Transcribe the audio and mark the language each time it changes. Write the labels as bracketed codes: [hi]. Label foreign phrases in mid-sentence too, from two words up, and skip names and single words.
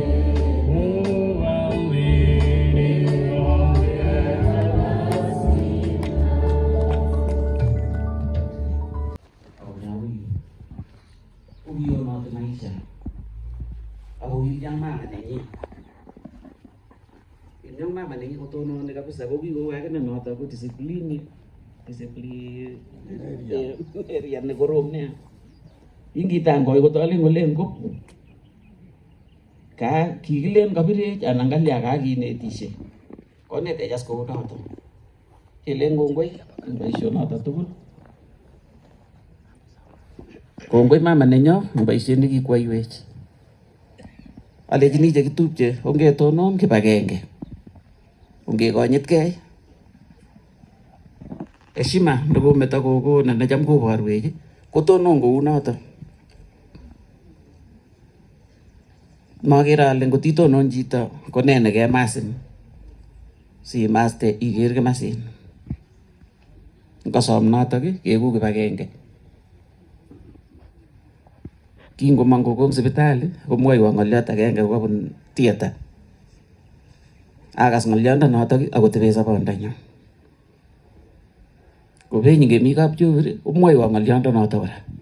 [en] Oh, I'm leaning on the everlasting. [kln] Yung mama ni kutono ni kabisa gogi go wa kana nota ko discipline area ne gorom ne ingi tango ko to alin ngolen ko ka kigilen kabire anangalia ka kinetishe konete jas ko noto kelen ngongoi baisho noto tugul kongoi mama nenyo baisho ni kikwaiwech alejini je kitupche ongetonon kibagenge ongekonyitgei heshima nebo meto gogo na nacham koborwech kotonon kou noto mager ale ngotitonon chito kone nekemasin si maste iger kemasin ngosom notok keku kibagenge kingomong gogo sipitali komwoiwo ngoliot agenge kobun theater akas ngoliondonotok akotebe sobondanyu kobenyi ngemi kapchori komwoiwo ngoliondonotok kora